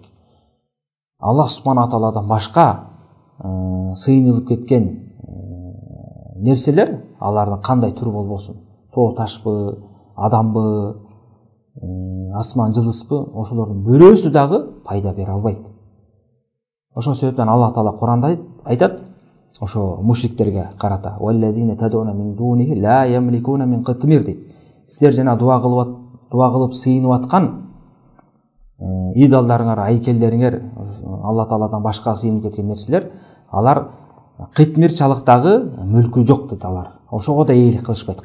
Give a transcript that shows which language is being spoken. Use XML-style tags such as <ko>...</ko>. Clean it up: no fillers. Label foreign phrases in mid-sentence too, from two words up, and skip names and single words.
<ky>Аллах субхана тааладан башка сыйынылып кеткен нерселер, алардын кандай түрү болбосун, тоо ташпы, адамбы, асман жылдызбы, ошолордун бирөөсү дагы пайда бере албайт. Ошол себептен Алла Таала Куранда айтат, ошо мушриктерге карата:</ky> <ar>"والذين تدعون من دونه لا يملكون من قطمير" дейт.</ar> <ky>Силер жана дуа кылып сыйынып аткан идолдоруңар, айкелдериңер, Алла Тааладан башка сыйынып кеткен нерселер, алар кытмир чалыктагы мүлкү жок дейт алар. Ошого да ээлик кылышпайт.</ky>